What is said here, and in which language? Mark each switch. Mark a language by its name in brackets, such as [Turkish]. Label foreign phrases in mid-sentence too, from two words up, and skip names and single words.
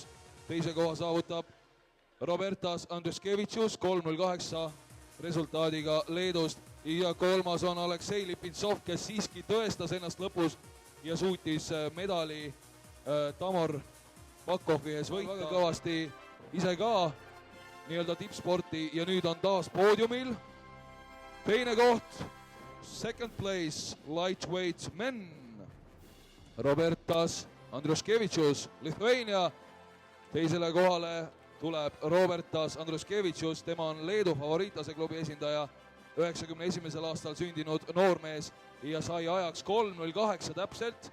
[Estonian] Teise koha saavutab Robertas Andruskevitšus 3.08 resultaadiga Leedust ja kolmas on Aleksei Lipintsov, kes siiski tõestas ennast lõpus ja suutis medali Tamor Bakovi ees võita. Väga kõvasti ise ka nii-öelda tippsporti ja nüüd on taas poodiumil. Teine koht, [English] second place, lightweight men. Robertas Andruskevitšus, Lithuania. [Estonian] Teisele kohale tuleb Robertas Andruskevitšus, tema on Leedu favoriitlase klubi esindaja, 91. aastal sündinud noormees ja sai ajaks 3.08 täpselt.